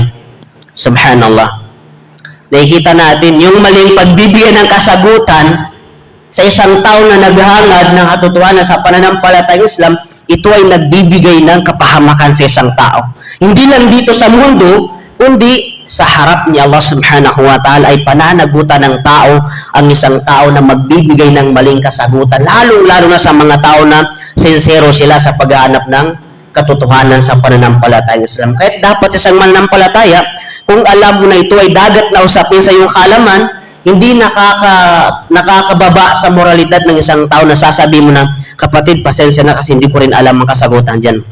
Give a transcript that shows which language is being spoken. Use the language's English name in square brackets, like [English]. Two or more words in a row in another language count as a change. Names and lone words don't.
[Filipino] Subhanallah. Nakikita natin yung maling pagbibigyan ng kasagutan sa isang tao na naghangad ng katotohanan sa pananampalatayang Islam, ito ay nagbibigay ng kapahamakan sa isang tao. Hindi lang dito sa mundo, kundi sa harap ni Allah [Arabic] سبحانه وتعالى [Filipino] ay pananagutan ng tao ang isang tao na magbibigay ng maling kasagutan, lalong-lalo na sa mga tao na sincero sila sa paghahanap ng katotohanan sa pananampalatayang Islam. Kahit dapat sa isang mananampalataya, kung alam mo na ito ay dagat na usapin sa iyong halaman, hindi nakakababa sa moralidad ng isang tao na sasabi mo na, kapatid, pasensya na kasi hindi ko rin alam ang kasagutan dyan.